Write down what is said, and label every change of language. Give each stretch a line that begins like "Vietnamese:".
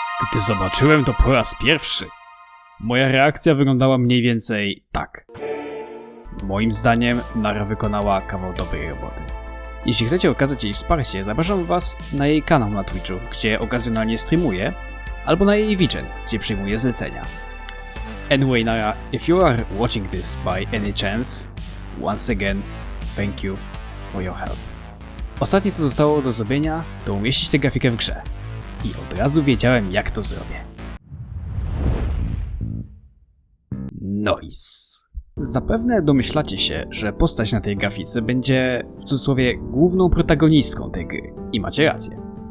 Polish: Gdy zobaczyłem to po raz pierwszy, moja reakcja wyglądała mniej więcej tak. Moim zdaniem Nara wykonała kawał dobrej roboty. Jeśli chcecie okazać jej wsparcie, zapraszam was na jej kanał na Twitchu, gdzie okazjonalnie streamuje, albo na jej Vigen, gdzie przyjmuje zlecenia.
English: Anyway, Nara, if you are watching this by any chance, once again, thank you for your help.
Polish: Ostatnie co zostało do zrobienia, to umieścić tę grafikę w grze. I od razu wiedziałem, jak to zrobię. Noise. Zapewne domyślacie się, że postać na tej grafice będzie, w cudzysłowie, główną protagonistką tej gry. I macie rację.